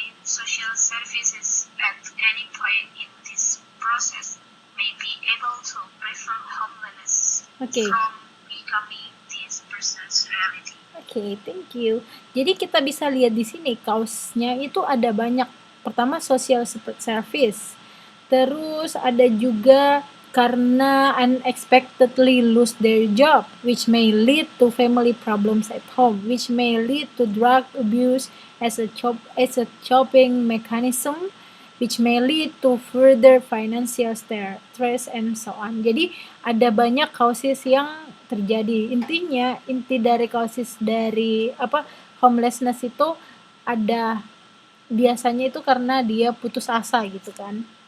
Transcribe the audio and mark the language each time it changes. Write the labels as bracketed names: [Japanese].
[English] social services at any point in this process may be able to prevent homelessness from becoming this person's reality. Okay, thank you. [Indonesian] Jadi kita bisa lihat di sini kausnya itu ada banyak. [English] Pertama social support service. [Indonesian] Terus ada juga karena [English] unexpectedly lose their job, which may lead to family problems at home, which may lead to drug abuse as a coping mechanism, which may lead to further financial stress and so on. [Indonesian] Jadi ada banyak causes yang terjadi. Intinya, inti dari causes dari homelessness itu ada biasanya itu karena dia putus asa gitu kan.